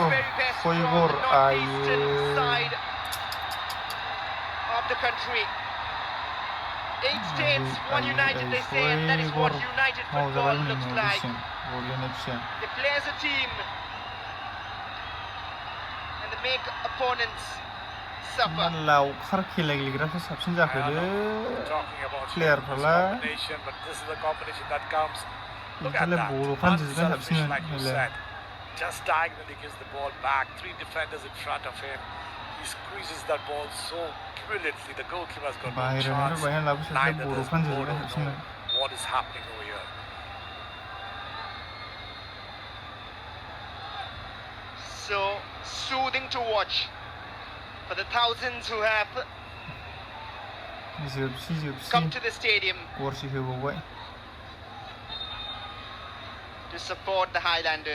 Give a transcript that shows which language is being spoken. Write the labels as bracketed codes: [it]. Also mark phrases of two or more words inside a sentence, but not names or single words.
[en] Northeastern side of the country. 8 states, 1 united, they say, and that is what united football looks like. They play as a team, and they make opponents suffer. [brx] लावखार खेला गेलेग्राफ्रा साबसिन जाखोदो प्लेयारफ्रालाय [en] But this is the combination that comes. Look at [brx] ओंखायनो [en] that. [brx] बर'फ्रानो जोजोबनाय [en] Unselfish, [brx] साबसिन [en] like you said. Just diagonally gives the ball back. 3 defenders in front of him. He squeezes that ball so brilliantly. The goalkeeper's got no chance. Neither does Bodo know what is happening over here. So soothing to watch for the thousands who have come to the stadium to support the Highlanders.